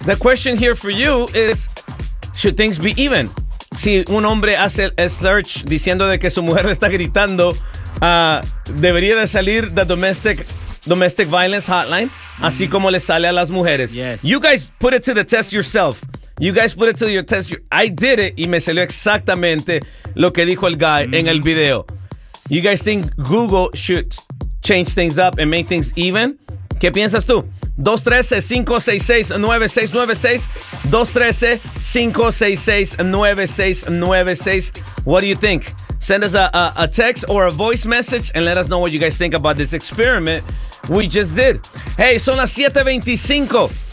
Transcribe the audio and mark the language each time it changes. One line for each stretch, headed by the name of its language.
English: The question here for you is, should things be even?
Spanish: Si un hombre hace el search diciendo de que su mujer le está gritando, debería de salir
English: the domestic violence hotline,
Spanish: así como le sale a las mujeres.
English: Yes. You guys put it to the test yourself. You guys put it to your test. I did it,
Spanish: y me salió exactamente lo que dijo el guy en el video.
English: You guys think Google should change things up and make things even?
Spanish: ¿Qué piensas tú? 213-566-9696.
English: 213-566-9696. What do you think? Send us a text or a voice message and let us know what you guys think about this experiment we just did. Hey,
Spanish: son las 7:25.